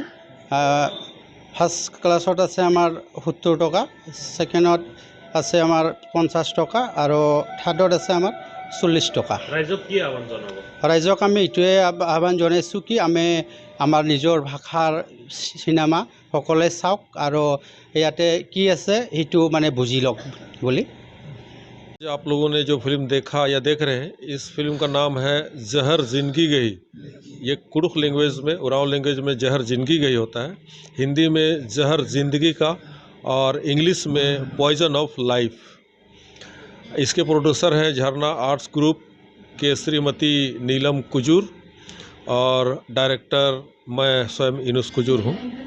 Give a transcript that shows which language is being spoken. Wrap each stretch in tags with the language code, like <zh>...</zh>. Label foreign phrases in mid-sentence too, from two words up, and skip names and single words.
<as>ফাৰ্ষ্ট ক্লাছত আছে আমাৰ 70 টকা, ছেকেণ্ডত আছে আমাৰ 50 টকা আৰু থাৰ্ডত আছে আমাৰ 40 টকা। ৰাইজক কি আহ্বান জনাব? ৰাইজক আমি এইটোৱে আহ্বান জনাইছোঁ কি আমি আমাৰ নিজৰ ভাষাৰ চিনেমা সকলোৱে চাওক আৰু ইয়াতে কি আছে সেইটো মানে বুজি লওক বুলি।</as> <hi>आप लोगों ने जो फिल्म देखा या देख रहे हैं, इस फिल्म का नाम है जहर जिंदगी गई। ये कुरुख लैंग्वेज में, उरांव लैंग्वेज में जहर जिंदगी गई होता है, हिंदी में जहर जिंदगी का और इंग्लिश में</hi> <en>poison of life.</en> <hi>इसके प्रोड्यूसर हैं झरना आर्ट्स ग्रुप के श्रीमती नीलम कुजूर और डायरेक्टर मैं स्वयं इनुस कुजूर हूँ।</hi>